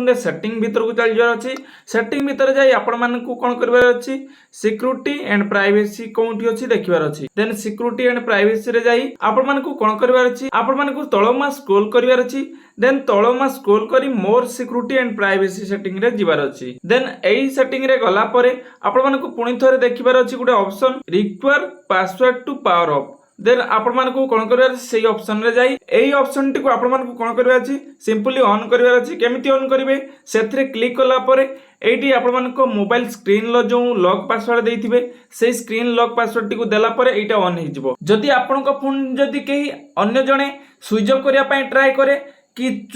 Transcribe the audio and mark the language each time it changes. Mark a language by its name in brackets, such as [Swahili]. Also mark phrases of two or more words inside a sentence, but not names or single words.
[Odia] ରେ ସେଟିଂ ଭିତର କୁ ଚାଲି ଯାଇ ଅଛି ସେଟିଂ ଭିତର ଯାଇ ଆପଣ ମାନଙ୍କୁ କଣ କରିବାର ଅଛି [English] security and privacy [Odia] କେଉଁଠି ଅଛି ଦେଖିବାର ଅଛି ଦେନ [English] security and privacy [Odia] ରେ ଯାଇ ଆପଣ ମାନଙ୍କୁ କଣ କରିବାର ଅଛି ଆପଣ ମାନଙ୍କୁ ତଳମା ସ୍କ୍ରୋଲ କରିବାର ଅଛି ଦେନ ତଳମା ସ୍କ୍ରୋଲ କରି ମୋର [English] security and privacy setting [Odia] ରେ ଯିବାର ଅଛି ଦେନ ଏଇ ସେଟିଂ ରେ ଗଲା ପରେ ଆପଣ ମାନଙ୍କୁ ପୁଣି ଥରେ ଦେଖିବାର ଅଛି ଗୋଟେ [English] option require password to power off [Odia] ଦେନ ଆପଣ ମାନଙ୍କୁ କଣ କରିବାର ସେହି ଅପସନ ରେ ଯାଇ ଏଇ ଅପସନ ଟି କୁ ଆପଣ ମାନଙ୍କୁ କଣ କରିବାର ଅଛି [English] simply on [Odia] କରିବାର ଅଛି କେମିତି ଅନ କରିବେ ସେଠାରେ କ୍ଲିକ କଲା ପରେ ଏଟି ଆପଣ ମାନଙ୍କୁ [English] mobile screen [Odia] ଲୋ ଯୋ [English] lock password [Odia] ଦେଇଥିବେ ସେହି [English] screen lock password [Odia] ଟି କୁ ଦେଲା ପରେ ଏଟା ଅନ ହେ ଯିବ ଯଦି ଆପଣଙ୍କ ଫୋନ ଯଦି କେହି ଅନ୍ୟ ଜଣେ [English] switch off [Odia] କରିବା ପାଇଁ ଟ୍ରାଇ କରେ କି